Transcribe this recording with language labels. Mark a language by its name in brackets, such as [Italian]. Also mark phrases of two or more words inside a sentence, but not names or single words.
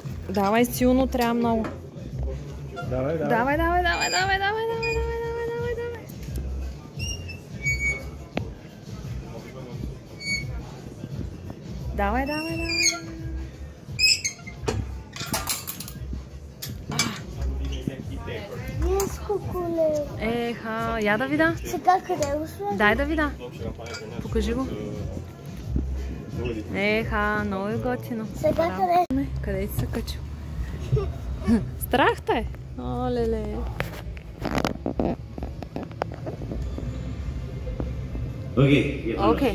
[Bulgarian] Давай силно, трябва много. Давай, давай. Давай, давай, давай, давай, давай, давай, давай, давай, давай. Давай, давай, давай. Еха, я да видя. Сега къде го сложим? Дай да видя. Покажи го. Еха, много е готино. Сега къде? Къде си се качил? Страх те! О, леле. [English] Okay. [Bulgarian] Окей.